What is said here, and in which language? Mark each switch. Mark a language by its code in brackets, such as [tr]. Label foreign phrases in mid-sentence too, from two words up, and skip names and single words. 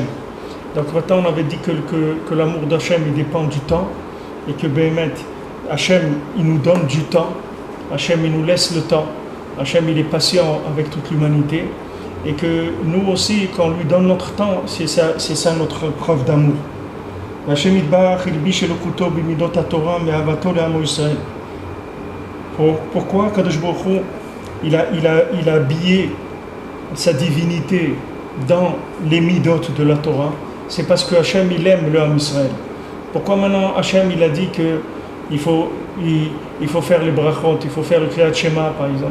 [fr] Donc maintenant, on avait dit que l'amour d'Hachem, il dépend du temps et que Béhémet, Hachem, il nous donne du temps, Hachem, il nous laisse le temps, Hachem, il est patient avec toute l'humanité et que nous aussi, quand on lui donne notre temps, c'est ça notre preuve d'amour. [he] השם יתברך הלביש אלוקותו במידות התורה מאהבתו לעמו ישראל. [fr] Pourquoi [he] קדוש ברוך הוא, [fr] il a habillé sa divinité dans les midot de la Torah? C'est parce que Hachem il aime le [he] עם ישראל. [fr] Pourquoi maintenant Hachem il a dit que il faut faire les brachot, il faut faire le [he] קריאת שמע [fr] par exemple?